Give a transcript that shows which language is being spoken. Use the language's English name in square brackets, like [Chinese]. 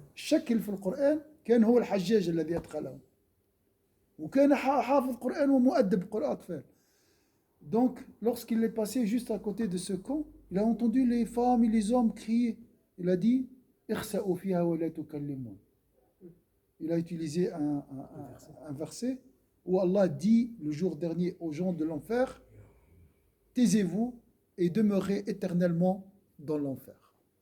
[Arabic] شكل في القرآن كان هو الحجاج الذي أدخله. وكان حافظ قرآن ومؤدب قرآن أطفال. [French] Donc, lorsqu'il est passé juste à côté de ce camp, il a entendu les femmes et les hommes crier. Il a dit [Arabic] اخسأوا فيها ولا تكلمون. [French] Il a utilisé un verset où Allah dit le jour dernier aux gens de l'enfer, taisez-vous et demeurez éternellement dans l'enfer.